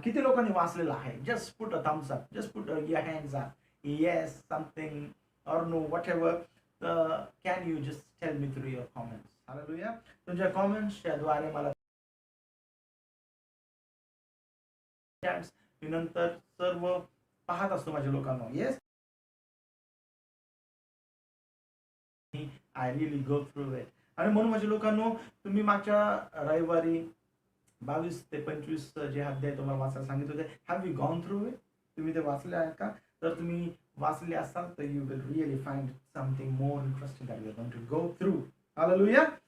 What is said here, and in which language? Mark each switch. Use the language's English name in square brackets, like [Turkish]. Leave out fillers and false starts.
[Marathi] किती लोकांनी वाचलेलं आहे? [English] Just put a thumbs up, just put your hands up. Yes, something और no, whatever. Can you just tell me through your comments. Hallelujah. [Marathi] तुमच्या कॉमेंट्सच्या द्वारे मला मी नंतर सर्व पाहत असतो माझ्या लोकांना. [English] Yes, I really go through it. [Marathi] आणि म्हणून माझ्या लोकांनो, तुम्ही मागच्या रविवारी 22 ते 25 जे अध्याय तुम्हाला वाचायला सांगितले होते, [English] Have you gone through it? [Marathi] तुम्ही ते वाचले आहेत का? जर तुम्ही वाचले असाल तर [English] You will really find something more interesting that you are going to go through. Hallelujah.